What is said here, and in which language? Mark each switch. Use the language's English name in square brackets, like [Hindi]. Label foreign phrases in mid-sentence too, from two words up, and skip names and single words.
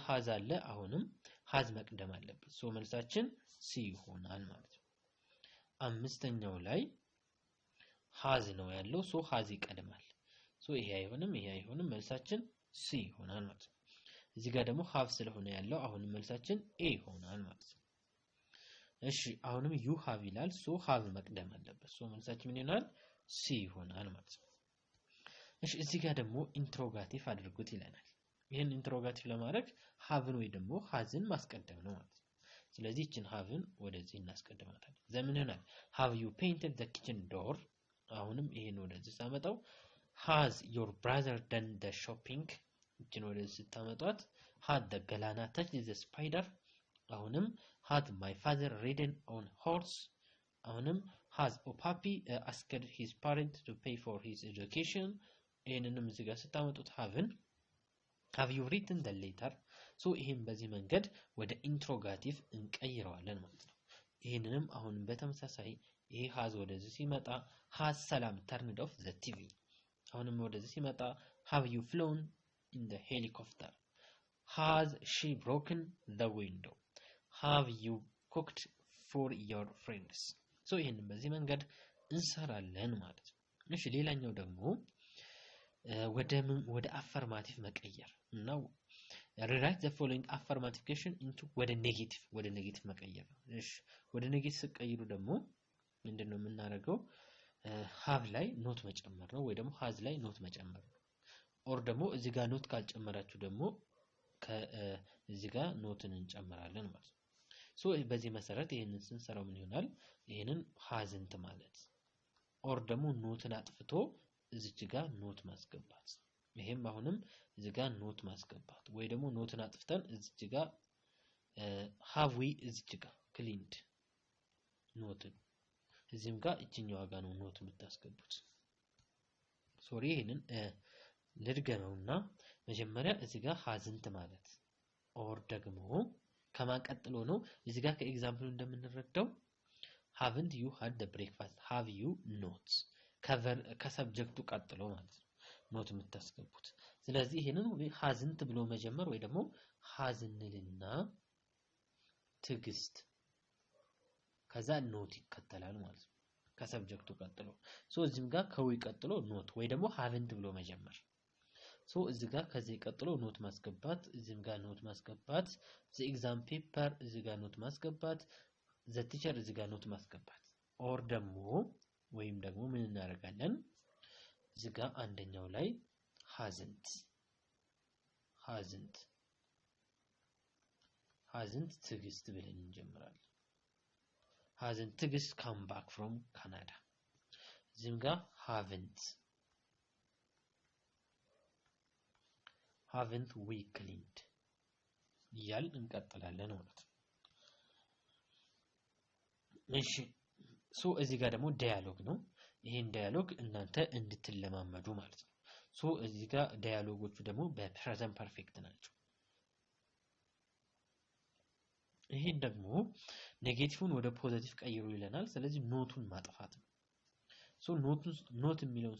[Amharic] has አለ አሁንም has መቅደም አለበት ሶ መልሳችን c ይሆናል ማለት ነው አምስተኛው ላይ has ነው ያለው ሶ has ይቀድማል ሶ ይሄ አይሆንም መልሳችን c ይሆናል ማለት ነው እዚህ ጋር ደግሞ have ስለሆነ ያለው አሁንም መልሳችን a ይሆናል ማለት ነው እሺ አሁንም [English] you have [Amharic] ይላል ሶ have መቅደም አለበት ሶ መልሳችን ምን ይሆናል c ይሆናል ማለት ነው እሺ እዚህ ጋር ደግሞ ኢንትሮጋቲቭ አድርጉት ይለናል ይሄን ኢንትሮጋቲቭ ለማድረግ haveን ወይ ደግሞ hasን ማስቀደም ነው ማለት ነው ስለዚህ እቺን haveን ወደዚህ እናስቀድማታለን ዘምን ይሆናል [English] have you painted the kitchen door [Amharic] አሁንም ይሄን ወደዚህ ሳመጣው [English] has your brother done the shopping [Amharic] እቺን ወደዚህ ስታመጣት [English] had the galana touched the spider [Amharic] አሁንም [English] had my father ridden on horse [Amharic] አሁንም [English] has Opapi asked his parents to pay for his education [Amharic] ይሄንንም እዚህ ጋር ስታመጡት [English] have you written the letter so [Amharic] ይሄን በዚህ መንገድ ወደ ኢንትሮጋቲቭ እንቀይረዋለን ማለት ነው ይሄንንም አሁንም በተመሳሳይ ይሄ has ወደዚህ ሲመጣ [English] has ሰላም turned off the TV [Amharic] አሁንም ወደዚህ ሲመጣ [English] have you flown in the helicopter has she broken the window have you cooked for your friends so [Amharic] ይሄንን በዚህ መንገድ እንሰራለን ማለት ነው እሺ ሌላኛው ደግሞ ወደ አፈርማቲቭ መቀየር ነው [English] rewrite the following affirmative question into [Amharic] ወደ ኔጌቲቭ መቀየር ነው እሺ ወደ ኔጌቲቭ ሲቀይሩ ደግሞ ምንድነው የምናደርገው have ላይ ኖት መጨመር ነው ወይ ደግሞ has ላይ ኖት መጨመር ነው ኦር ደግሞ እዚህ ጋር ኖት ካልጨመራችሁ ደግሞ ከዚህ ጋር ኖትን እንጨምራለን ማለት ነው ሶ በዚህ መሰረት ይሄንን ስንሰራው ምን ይሆናል ይሄንን hasn't ማለት ኦር ደግሞ ኖትን አጥፍቶ እዚች ጋር ኖት ማስገባት ይሄም አሁንም እዚህ ጋር ኖት ማስገባት ወይ ደግሞ ኖትን አጥፍተን እዚች ጋር [English] have we [Amharic] እዚች ጋር cleaned ኖትን እዚህም ጋር እቺኛው ጋር ነው ኖት የምታስገቡት ሶሪ ይሄንን ልድገመውና መጀመሪያ እዚህ ጋር hasn't ማለት ኦር ደግሞ ከማቀጥሎ ነው እዚህ ጋር ከኤግዛምፕሉ እንደምንረዳው [English] haven't you had the breakfast have you not [Amharic] ከሰብጀክቱ ቀጥሎ ማለት ነው ኖት የምታስገቡት ስለዚህ ይሄንን hasn't ብሎ መጀመር ወይ ደግሞ hasn'ልና ትግስት ከዛ ኖት ይከተላል ማለት ነው ከሰብጀክቱ ቀጥሎ ሶ እዚህም ጋር ከዊ ቀጥሎ ኖት ወይ ደግሞ haven't ብሎ መጀመር ሶ እዚህ ጋር ከዚህ ቀጥሎ ኖት ማስገባት እዚህም ጋር ኖት ማስገባት [English] the exam paper [Amharic] እዚህ ጋር ኖት ማስገባት [English] the teacher [Amharic] እዚህ ጋር ኖት ማስገባት ኦር ደግሞ ወይም ደግሞ ምን እናደርጋለን እዚህ ጋር አንደኛው ላይ hasn't ትግስት ብለን እንጀምራለን hasn't ትግስት [English] come back from Canada [Amharic] እዚህም ጋር [English] haven't we cleaned [Amharic] ያል እንቀጥላለን ማለት ነው እሺ ሶ እዚህ ጋር ደግሞ ዳያሎግ ነው ይሄን ዳያሎግ እናንተ እንድትለማመዱ ማለት ነው ሶ እዚህ ጋር ዳያሎጎቹ ደግሞ በፕሬዘንት ፐርፌክት ናቸው ይሄን ደግሞ ኔጌቲቭን ወደ ፖዚቲቭ ቀይሩ ይለናል ስለዚህ ኖቱን ማጥፋት ነው ሶ ኖት የሚለውን